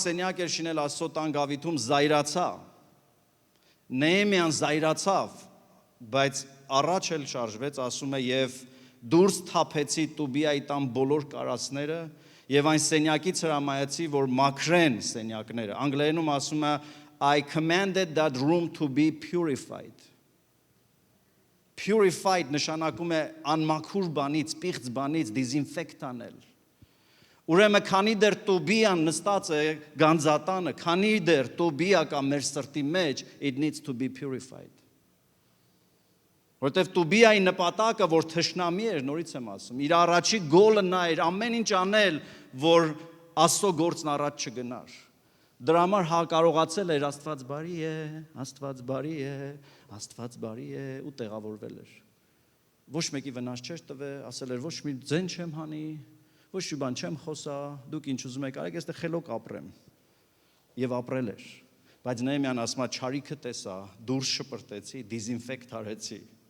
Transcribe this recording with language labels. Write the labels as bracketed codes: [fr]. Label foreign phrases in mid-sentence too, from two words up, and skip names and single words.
[hy] սենյակ էր շինել Աստծո տան գավիթում, զայրացա։ Նեհեմիան զայրացավ, բայց առաջ էլ շարժվեց, ասում է, եւ դուրս թափեցի Տոբիայի տան բոլոր կարասները Եվ այն սենյակից հրամայեցի, որ մաքրեն սենյակները։ Անգլերենում ասում է [en] I commanded that room to be purified. [hy] Purified նշանակում է անմաքուր բանից, պիղծ բանից դիզինֆեկտ անել։ Ուրեմն քանի դեռ Տոբիան նստած է գանձատանը, քանի դեռ Տոբիա կա մեր սրտի մեջ, [en] it needs to be purified. [hy] Որտեվ Տոբիայի նպատակը, որ թշնամի էր, նորից եմ ասում, իր առաջի գոլը նա էր ամեն ինչ անել, որ Աստծո գործն առաջ չգնար։ Դրա համար կարողացել էր Աստված բարի է, Աստված բարի է, Աստված բարի է ու տեղավորվել էր։ Ոչ մեկի վնաս չէր տվել, ասել էր ոչ մի ձեն չեմ հանի, ոչ մի բան չեմ խոսա, դուք ինչ ուզում եք արեք, այստեղ խելոք ապրեմ։ Եվ ապրել էր։ Բայց Նեհեմիան ասում է չարիքը տեսա, դուրս շպրտեցի, դիզինֆեկտ արեցի։